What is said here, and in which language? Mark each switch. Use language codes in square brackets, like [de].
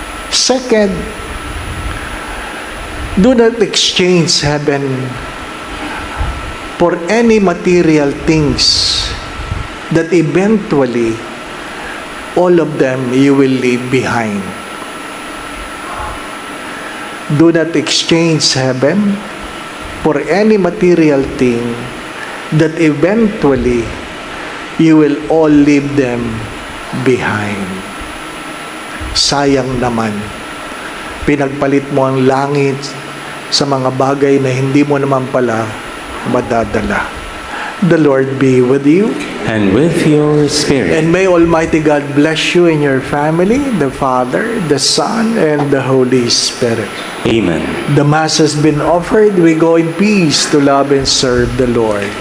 [en] Second, do not exchange heaven for any material things that eventually all of them you will leave behind. Do not exchange heaven for any material thing that eventually you will all leave them behind. [tl] Sayang naman, pinagpalit mo ang langit sa mga bagay na hindi mo naman pala madadala. [en] The Lord be with you. And with your spirit. And may Almighty God bless you and your family, the Father, the Son, and the Holy Spirit. Amen. The Mass has been offered. We go in peace to love and serve the Lord.